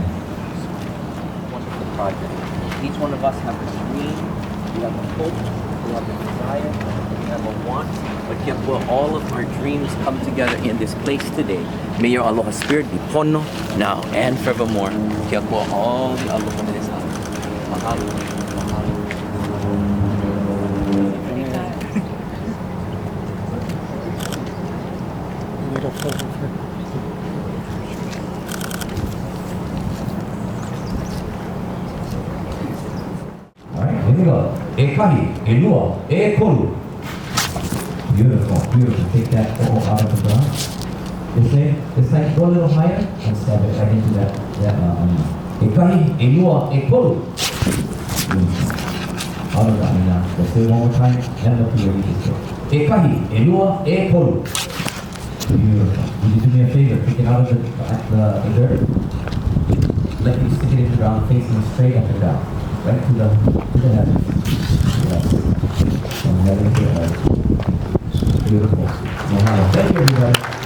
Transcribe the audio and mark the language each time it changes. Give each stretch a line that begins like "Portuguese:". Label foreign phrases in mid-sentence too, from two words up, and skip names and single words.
English: Wonderful project. Each one of us have a dream, we have a hope, we have a desire, we have a want. But yet will all of our dreams come together in this place today. May your aloha spirit be pono now and forevermore.
Hawaiian: Kia kua
English: all the aloha
Hawaiian: na isa. Mahalo.
English: Mahalo. Alright, here we go.
Hawaiian: E kahi, e lua, e kolu.
English: Beautiful, beautiful. Take that O out of the ground. This time, go a little higher and stab it right into that.
Hawaiian: E kahi, e lua, e kolu.
English: Beautiful. Out of that now. Let's do it one more time. And up to your knees.
Hawaiian: E kahi, e lua, e kolu.
English: Beautiful. Would you do me a favor? Pick it out of the dirt. Let me stick it in the ground, facing straight up and down. Right to the heavens. Yes. From heaven to earth. Beautiful. Mahalo. Thank you, everybody.